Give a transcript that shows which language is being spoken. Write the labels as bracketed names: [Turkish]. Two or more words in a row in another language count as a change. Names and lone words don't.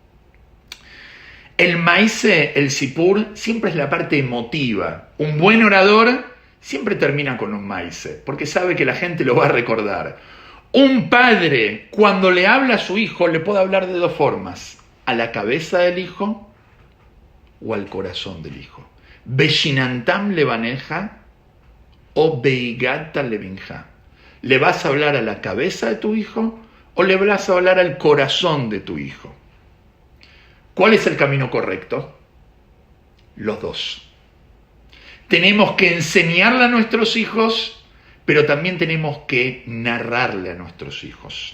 [Spanish] El maíce, el sipur, siempre es la parte emotiva. Un buen orador siempre termina con un maíce, porque sabe que la gente lo va a recordar. Un padre, cuando le habla a su hijo, le puede hablar de 2 formas. A la cabeza del hijo o al corazón del hijo. [Hebrew] ושננתם לבניך o והגדת לבנך. [Spanish] ¿Le vas a hablar a la cabeza de tu hijo o le vas a hablar al corazón de tu hijo? ¿Cuál es el camino correcto? Los 2. Tenemos que enseñarle a nuestros hijos, pero también tenemos que narrarle a nuestros hijos.